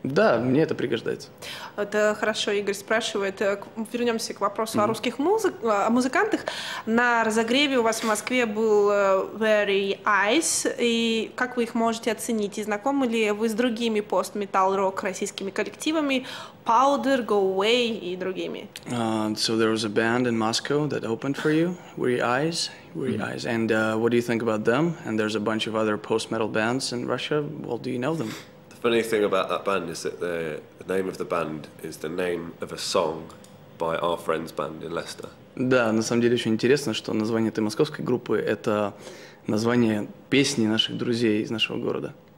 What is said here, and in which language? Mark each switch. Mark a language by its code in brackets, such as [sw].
[ru] Да, мне это пригождается. Это хорошо, Игорь спрашивает. Вернемся к вопросу о русских музыкантах. На разогреве у вас в Москве был Very Ice. И как вы их можете оценить? И знакомы ли вы с другими пост-метал-рок российскими коллективами? Powder, Go Away и другими? [en] So there was a band in Moscow that opened for you, Weary Eyes. And what do you think about them? And there's a bunch of other post-metal bands in Russia. Well, do you know them? The funny thing about that band is that the name of the band is the name of a song by our friend's band in Leicester. [ru] Да, на самом деле очень интересно, что название этой московской группы – это название песни наших друзей из нашего города.